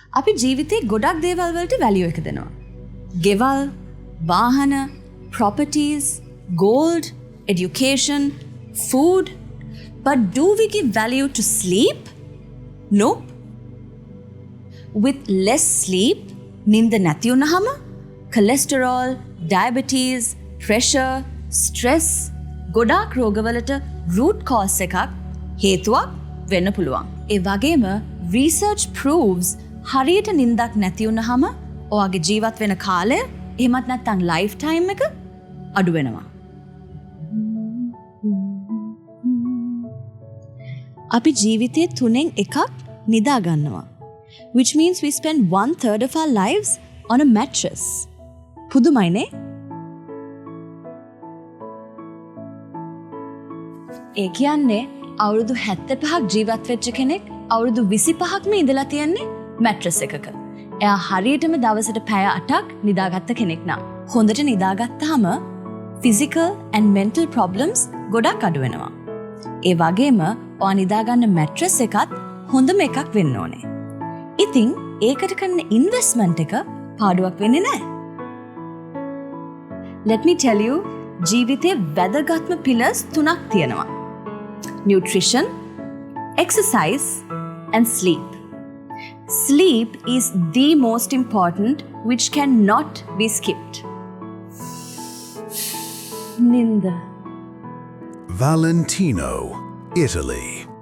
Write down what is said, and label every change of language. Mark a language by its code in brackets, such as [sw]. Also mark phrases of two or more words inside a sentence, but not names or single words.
[si] අපි ජීවිතේ ගොඩක් දේවල් වලට වැලියු එක දෙනවා. ගෙවල්, වාහන, [en] properties, gold, education, food. But do we give value to sleep? Nope. With less sleep, [si] නින්ද නැති වුණාම [en] cholesterol, diabetes, pressure, stress [si] ගොඩාක් රෝගවලට [en] root cause [si] එකක් හේතුවක් වෙන්න පුළුවන්. ඒ වගේම [en] research proves [si] හරියට නින්දක් නැති වුණාම ඔයාගේ ජීවත් වෙන කාලය එහෙමත් නැත්නම් lifetime එක අඩු වෙනවා. අපි ජීවිතේ 3න් එකක් නිදා ගන්නවා. [en] Which means we spend 1/3 of our lives on a mattress. [si] පුදුමයිනේ? ඒ කියන්නේ අවුරුදු 75ක් ජීවත් වෙච්ච කෙනෙක් අවුරුදු 25ක්ම ඉඳලා තියන්නේ මැට්‍රස් එකක. එයා හරියටම දවසට පැය 8ක් නිදාගත්ත කෙනෙක් නම්. හොඳට නිදාගත්තාම [en] physical and mental problems [si] ගොඩක් අඩු වෙනවා. ඒ වගේම ඔයා නිදාගන්න මැට්‍රස් එකත් හොඳම එකක් වෙන්න ඕනේ. ඉතින් ඒකට කරන ඉන්වෙස්ට්මන්ට් එක පාඩුවක් වෙන්නේ නැහැ. [en] Let me tell you, [si] ජීවිතේ වැදගත්ම pillars 3ක් තියෙනවා. [en] Nutrition, exercise and sleep. Sleep is the most important, which cannot be skipped. [si] Ninda. Valentino, Italy.